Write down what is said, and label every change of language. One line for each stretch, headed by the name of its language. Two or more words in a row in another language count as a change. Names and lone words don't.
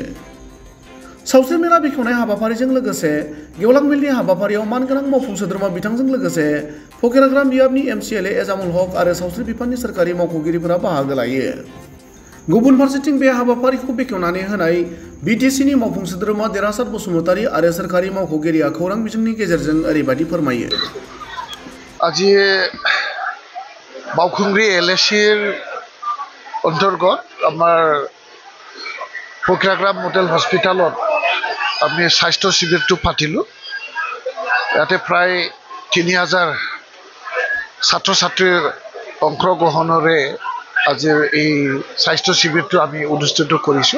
Bodo: सावस्रि मेला बेखेवनाय हाबाफारिजों लोगोसे गेवलां मेलनि हाबाफारियाव मानगोनां मावफुं सोद्रोमा बिथांजों लोगोसे फकिराग्राम बियाबनि एमसिएलए एजामुल हक आरो सावस्रि बिफाननि सोरखारि मावख'गिरिफोरा बाहागो लायो। गुबुन फारसेथिं बे हाबाफारिखौ बेखेवनानै होनाय बिटिसिनि मावफुं सोद्रोमा देरहासार बसुमतारि आरो सोरखारि मावख'गिरिया खौरां बिजोंनि गेजेरजों ओरैबायदि फोरमायो।
Assamese: আজি বাউখুংগ্ৰি এলএচিৰ অন্তৰ্গত আমাৰ ফকিৰাগ্ৰাম মডেল হস্পিটালত আমি স্বাস্থ্য শিবিৰটো পাতিলোঁ। ইয়াতে প্ৰায় ৩,০০০ ছাত্ৰ ছাত্ৰীৰ অংশগ্ৰহণেৰে আজিৰ এই স্বাস্থ্য শিবিৰটো আমি অনুষ্ঠিত কৰিছোঁ।